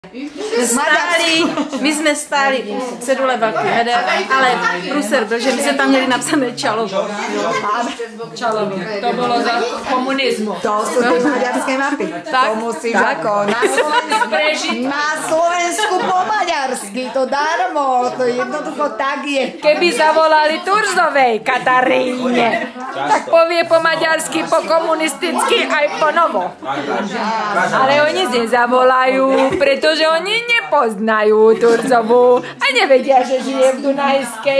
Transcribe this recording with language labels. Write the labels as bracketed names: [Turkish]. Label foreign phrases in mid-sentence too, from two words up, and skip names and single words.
[Czech] My jsme stáli u cedule Velký Medem, ale průser byl, že my jsme tam měli napsané Čalovo. Čalovo, to bylo za komunismu. To jsou ty maďarské mapy. To musíš jako na Slovensku po maďarsky, [Slovak] to darmo, to jednoducho tak je. Keby zavolali Turzovej Kataríne, tak povie po maďarsky, po komunisticky aj po novo. Ale oni nezavolajú, pretože oni nepoznajú Turzovu a nevedia, že žije v Dunajskej.